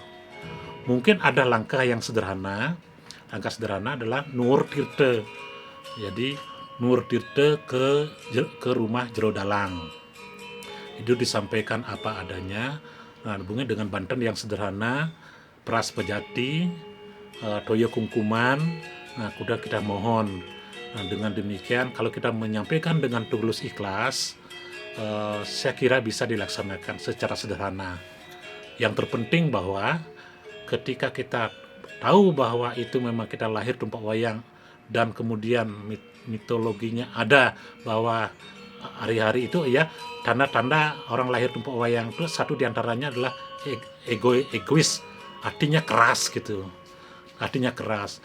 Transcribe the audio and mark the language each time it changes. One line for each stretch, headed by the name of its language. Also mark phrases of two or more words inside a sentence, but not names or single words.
Indonesian: Mungkin ada langkah sederhana. Langkah sederhana adalah Nur Tirta. Jadi Nur Tirta ke rumah Jero Dalang. Itu disampaikan apa adanya. Nah, hubungan dengan banten yang sederhana, peras pejati, toyo kungkuman. Nah, kuda kita mohon. Nah, dengan demikian kalau kita menyampaikan dengan tulus ikhlas, saya kira bisa dilaksanakan secara sederhana. Yang terpenting bahwa ketika kita tahu bahwa itu memang kita lahir tumpak wayang dan kemudian mitologinya ada bahwa hari-hari itu ya, tanda-tanda orang lahir tumpak wayang itu satu diantaranya adalah egois, artinya keras gitu, artinya keras.